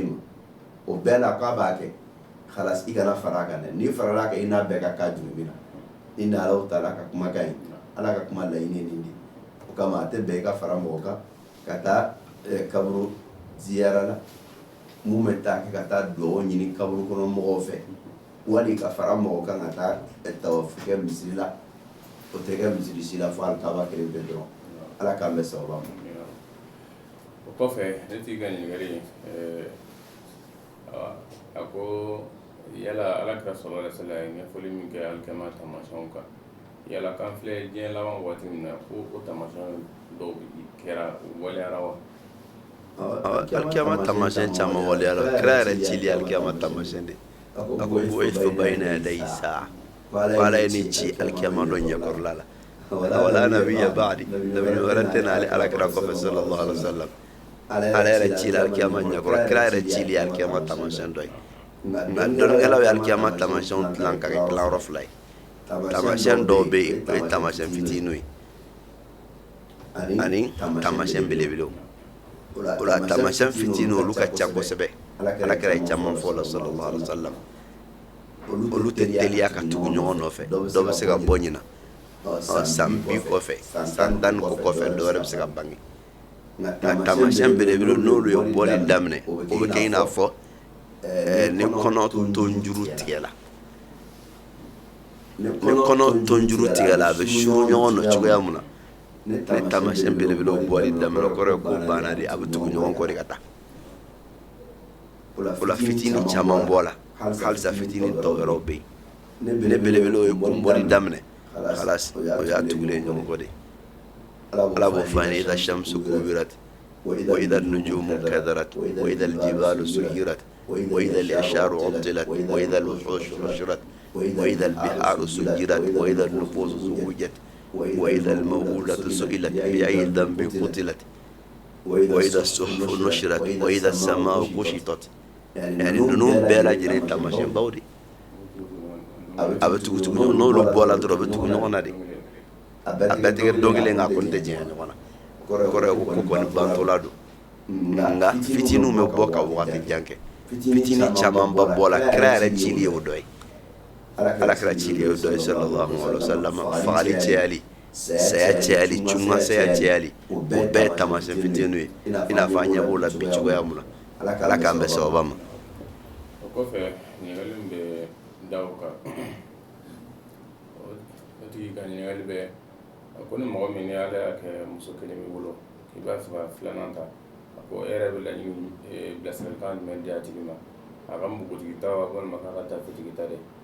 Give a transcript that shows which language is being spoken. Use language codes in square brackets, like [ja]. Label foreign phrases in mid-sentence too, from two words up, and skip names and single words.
[bm] ma o bɛɛ la k'a b'a kɛ halas i kana fara a kan dɛ n'i farala a kan i n'a bɛɛ ka k'a jurumi na i ni [ar] الله تعالى [bm] ka kumakan ye ala ka kuma laɲini nin di o kama a tɛ bɛn i ka fara mɔgɔ kan ka taa kaburu ziyara la mun bɛ taa kɛ ka taa dugawu ɲini kaburu kɔnɔ mɔgɔw fɛ wali ka fara mɔgɔ kan ka taa tawafu kɛ misiri la o tɛ kɛ misiri si la fo alikaba kelen pe dɔrɔn ala k'an bɛ sababa ma. o kɔfɛ ne t'i ka ɲininkali a ko yala alakira [ar] صلى الله عليه وسلم [bm] ye ɲɛfɔli min kɛ alikiyama taamasiyɛnw kan yala k'an filɛ diɲɛ laban waati min na ko o taamasiyɛn dɔw kɛra waliyara wa. alikiyama taamasiyɛn caman waliyara kira yɛrɛ cili alikiyama taamasiyɛn de a ko [ar] بعثت بين يدي الساعة [bm] ko ala ye ni ci alikiyama dɔ ɲɛkɔrɔla la [ar] ولا نبي بعدي [bm] nabi wɛrɛ tɛ n'ale alakira kɔfɛ [ar] صلى الله عليه وسلم [bm] ala yɛrɛ cili alikiyama ɲɛkɔrɔ kira yɛrɛ cili alikiyama taamasiyɛn dɔ ye nka dɔnnikɛlaw ye alikiyama taamasiyɛnw dilan ka kɛ dilanyɔrɔ fila ye taamasiyɛn dɔw bɛ yen o ye taamasiyɛn fitininw ye ani taamasiyɛn belebelew o la taamasiyɛn fitininw olu ka ca kosɛbɛ alakira ye caman fɔ o la [ar] صلى الله عليه وسلم [bm] olu tɛ teliya ka tugu ɲɔgɔn nɔfɛ dɔ bɛ se ka bɔ ɲina san 20 kɔfɛ san 10 ko kɔfɛ dɔ wɛrɛ bɛ se ka bange nka taamasiyɛn belebelew n'olu ye bɔli daminɛ o bɛ kɛ i n'a fɔ ni kɔnɔ tonjuru tigɛla ni kɔnɔ tonjuru tigɛla a bɛ suru ɲɔgɔn nɔ cogoya mun na ni taamasiyɛn belebelew bɔli daminɛ kɔrɔ ye ko banna de a bɛ tugu ɲɔgɔn kɔ de ka taa o la fitinin caman bɔ la halisa fitinin tɔ wɛrɛw bɛ yen ne belebelew ye kun bɔli daminɛ halas o y'a tugulen ɲɔgɔn kɔ de ala b'o fɔ an ye [ar] إذا الشمس كورت وإذا النجوم انكدرت وإذا الجبال سيرت وإذا العشار عطلت وإذا الوحوش حشرت وإذا البحار سجرت وإذا النفوس زوجت وإذا الموءودة سئلت بأي ذنب قتلت وإذا الصحف نشرت وإذا السماء كشطت [bm] yani ninnu bɛɛ lajɛlen taamasiyɛn baw de a bɛ tugu ɲɔgɔn n'olu bɔra dɔrɔn a bɛ tugu ɲɔgɔn na de a bɛɛ tɛ kɛ don kelen nka a kɔni tɛ jɛɲɛ ɲɔgɔn na kɔrɔ ye ko kɔni bantola don nka fitininw bɛ bɔ ka wagati jan kɛ fitinin camanba bɔ la kira yɛrɛ cili ye o dɔ ye alakira cili ye o dɔ ye [ar] صلى الله عليه وسلم [bm] fagali cɛyali saya cɛyali cumasaya cɛyali o bɛɛ ye taamasiyɛn fitininw ye i n'a fɔ an ɲɛ b'o la bi cogoya mun na ala k'an bɛ sababa ma. o kɔfɛ ɲininkali min bɛ da o kan o tigi ka ɲininkali bɛ a ko ni mɔgɔ min y'ale y'a kɛ muso kelen b'i bolo k'i b'a fɛ ka filanan ta a ko e yɛrɛ bɛ laɲini bilasiralikan jumɛn di a tigi ma a ka npogotigita walima k'a ka tafetigi ta de.